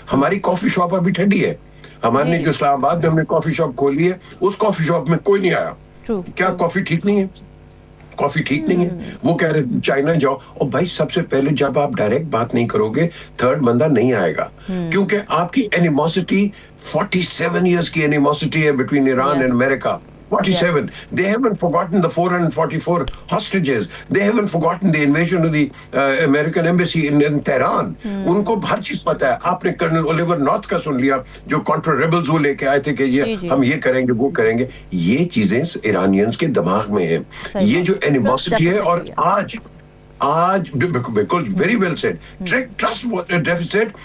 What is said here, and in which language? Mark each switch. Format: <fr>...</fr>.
<ur>ہماری coffee shop ابھی ٹھنڈی ہے. ہمارے نے جو اسلام آباد میں ہم نے کافی شاپ کھولی ہے, اس کافی شاپ میں کوئی نہیں آیا. کیا کافی ٹھیک نہیں ہے؟ کافی ٹھیک نہیں ہے. وہ کہہ رہے چائنا جاؤ. اور بھائی سب سے پہلے جب آپ ڈائریکٹ بات نہیں کرو گے, تھرڈ بندہ نہیں آئے گا, کیونکہ آپ کی اینیموسٹی 47 ایئرس کی اینیموسٹی ہے</ur> <en>Between Iran and America.</en> <ur>47.</ur> <en>They haven't forgotten the 444 hostages. They haven't forgotten the invasion of the American embassy in Tehran.</en> <ur>ان کو ہر چیز پتا ہے. آپ نے کرنل اولیور نارتھ کا سن لیا, جو کانٹر ریبلز وہ لے کے آئے تھے کہ یہ ہم یہ کریں گے وہ کریں گے. یہ چیزیں ایرانینز کے دماغ میں ہیں. یہ جو اینیموسٹی ہے, اور آج بالکل</ur> <en>very well said, trust deficit</en>